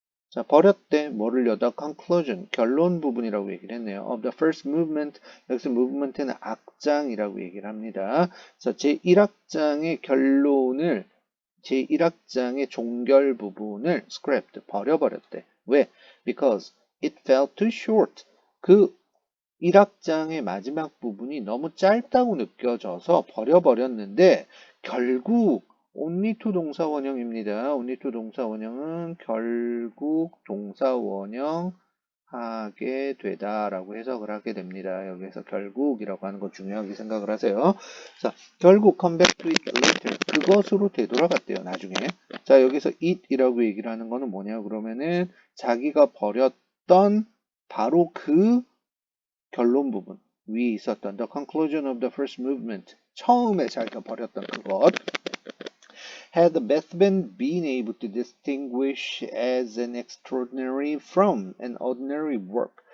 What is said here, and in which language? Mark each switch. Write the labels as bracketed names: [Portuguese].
[Korean] 자, 버렸대. 뭐를요? The conclusion, 결론 부분이라고 얘기를 했네요. [English] Of the first movement, [Korean] 여기서 movement는 악장이라고 얘기를 합니다. 그래서 제1악장의 결론을, 제1악장의 종결 부분을 scrapped, 버려버렸대. 왜? [English] Because it fell too short. [Korean] 그 1악장의 마지막 부분이 너무 짧다고 느껴져서 버려버렸는데 결국 only to 동사 원형입니다. only to 동사 원형은 결국 동사 원형 하게 되다라고 해석을 하게 됩니다. 여기서 결국이라고 하는 거 중요하게 생각을 하세요. 자, 결국 [English] come back to it later. [Korean] 그것으로 되돌아갔대요. 나중에. 자, 여기서 it이라고 얘기를 하는 거는 뭐냐 그러면은 자기가 버렸던 바로 그 결론 부분 위에 있었던 [English] the conclusion of the first movement [Korean] 처음에 자기가 버렸던 그것 [English] had Bethben been able to distinguish as an extraordinary from an ordinary work.